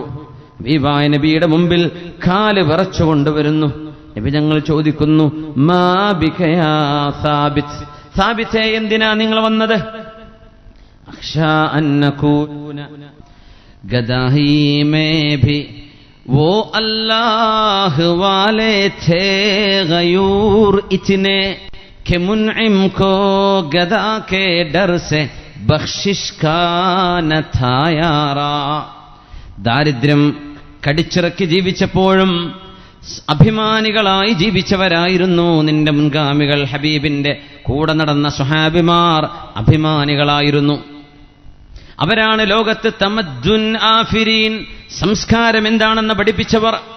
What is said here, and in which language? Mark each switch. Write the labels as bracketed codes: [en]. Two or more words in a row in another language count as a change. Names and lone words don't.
[ml] ഹബീബായ നബിയുടെ മുമ്പിൽ കാല് വിറച്ചുകൊണ്ടുവരുന്നു. നബി ഞങ്ങൾ ചോദിക്കുന്നു, [ar] ما بك يا ثابت, [ml] സാബിത്തേ എന്തിനാ നിങ്ങൾ വന്നത്? [ar] أخشى أن نكون [ur] گداہی میں بھی وہ اللہ والے تھے غیور اتنے کہ منعم کو گدا کے ڈر سے بخشش کا نہ تھا یارا. [ml] ദാരിദ്ര്യം കടിച്ചിറക്കി ജീവിച്ചപ്പോഴും അഭിമാനികളായി ജീവിച്ചവരായിരുന്നു നിന്റെ മുൻഗാമികൾ. ഹബീബിന്റെ കൂടെ നടന്ന സ്വഹാബിമാർ അഭിമാനികളായിരുന്നു. അവരാണ് ലോകത്ത് [ur] تمدن آفرین, [ml] സംസ്കാരം എന്താണെന്ന് പഠിപ്പിച്ചവർ.